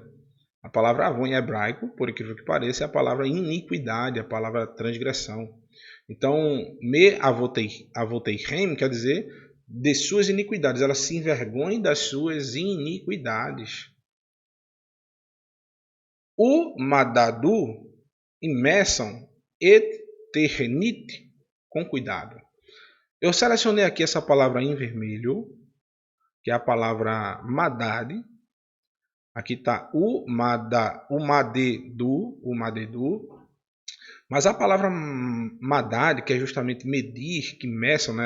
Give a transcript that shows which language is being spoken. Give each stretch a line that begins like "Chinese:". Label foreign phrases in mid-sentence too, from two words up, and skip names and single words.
Portuguese: A palavra avon em hebraico, por incrível que pareça, é a palavra iniquidade, a palavra transgressão. Então,
Hebrew: מֵעֲוֺנוֹתֵיהֶם
Portuguese: quer dizer de suas iniquidades, elas se envergonhem das suas iniquidades. O madadu, imersam, et ternit, com cuidado. Eu selecionei aqui essa palavra em vermelho, que é a palavra madad. Aqui está o madedu. Mas a palavra madad, que é justamente medir, que meçam, né?